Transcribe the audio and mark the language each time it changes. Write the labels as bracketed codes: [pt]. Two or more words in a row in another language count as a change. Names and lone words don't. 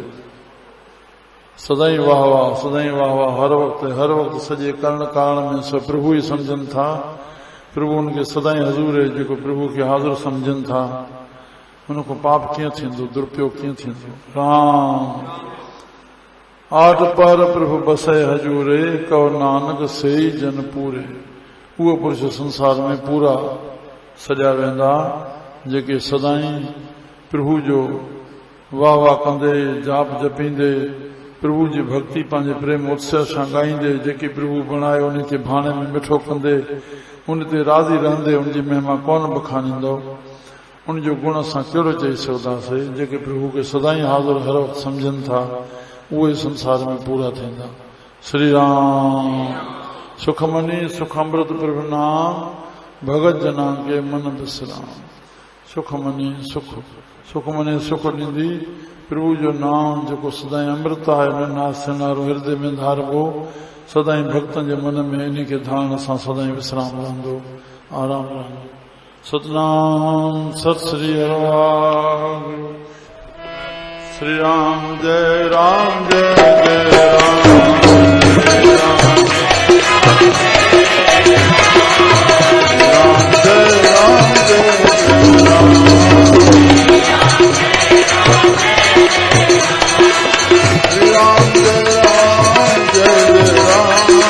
[sd] सदाई वाह वाह, सदाई वाह वाह, हर वक़्तु सॼे करण कारण में सब प्रभु ई सम्झनि था। प्रभु उनखे सदाई हजूर, जेको प्रभु खे हाज़िर सम्झनि था, उनको पाप कीअं थींदो, दुरुपयोग कीअं थींदो। [pa] राम आठ पर प्रभु बसे हजूरे, कहो नानक से जन पूरे। [sd] उहो पुरुष संसार में पूरा सॼा वेंदा, जेके सदाई प्रभु जो वाह वाह कंदे, जाप जपींदे, प्रभु जी भक्ति पंहिंजे प्रेम उत्सव सां ॻाईंदे, जेके प्रभु बणाए उन खे भाणे में मिठो कंदे, उन ते राज़ी रहंदे, उनजी महिमा कौन बखानींदो। उनजो गुण असां कहिड़ो चई सघंदासीं। जेके प्रभु खे सदाई हाज़िर हर वक़्तु सम्झनि था, उहे संसार में पूरा थींदा। [pa] श्री राम सुखमनी सुख अमृत प्रभु नाम, भगत जना के मन विश्राम [sd] सुख मनी सुख सुख मनी सुख ॾींदी प्रभु जो नाम जेको सदाई अमृत आहे नारो हृदय में धारबो सदाई भक्तन जे मन में इन के धारण सां सदाई विश्राम रहंदो आराम रहंदो। [hi] सतनाम सत श्री हरिवार श्री राम जय राम जय जय राम जय राम जय राम श्री राम जय राम जय राम